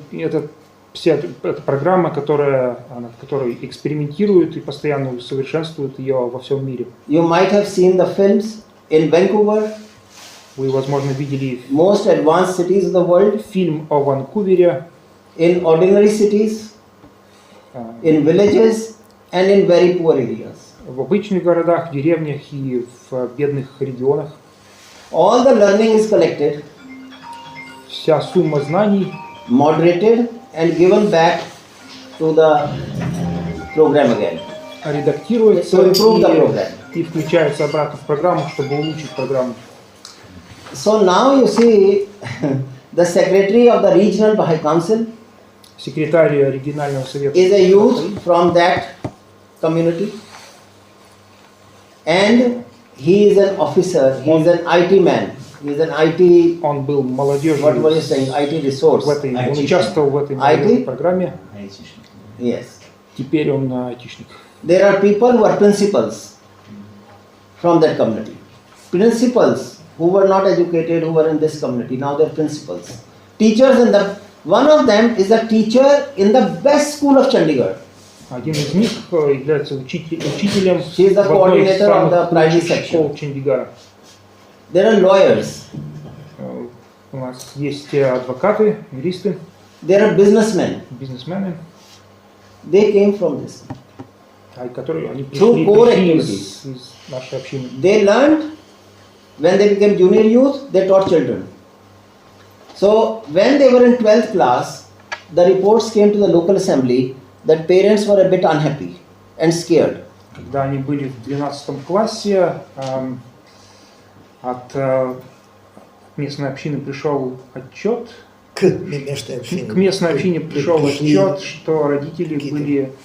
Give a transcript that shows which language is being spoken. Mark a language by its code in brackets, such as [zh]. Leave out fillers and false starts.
[ru] И это программа, над которой экспериментируют и постоянно усовершенствуют ее во всем мире. [en] You might have seen the films in Vancouver. [ru] Вы, возможно, видели [en] most advanced cities of the world. [ru] Фильм о Ванкувере. [en] In ordinary cities, in villages and in very poor areas. [ru] В обычных городах, в деревнях и в бедных регионах. [en] All the learning is collected, [ru] вся сумма знаний [en] moderated and given back to the program again. [ru] Редактируется и включается обратно в программу, чтобы улучшить программу. [en] So now you see the secretary of the regional Baha'i Council [ru] секретарь регионального совета [en] is a youth from that community, and he is an officer, he is an IT man, he is an IT. [ru] Он был молодежью. [en] What were you saying? IT resource. [ru] Он участвовал в этой молодежной программе. [en] Yes. [ru] Теперь он айтишник. [en] There are people who are principals from that community. Principals who were not educated, who were in this community, now they are principals. Teachers in the. One of them is a teacher in the best school of Chandigarh. [ru] Один из них является учителем [en] She is the coordinator of the primary section. [ru] Чандигара. [en] There are lawyers. [ru] У нас есть адвокаты, юристы. [en] There are businessmen. [ru] Бизнесмены. [en] They came from this. [ru] Которые они пришли из нашей общины. [en] They learned when they became junior youth. They taught children. So when they were in 12th class, the reports came to the local assembly that parents were a bit unhappy and scared. [ru] Когда они были в 12 классе, от местной общины пришел отчет. К местной общине пришел отчет, что родители были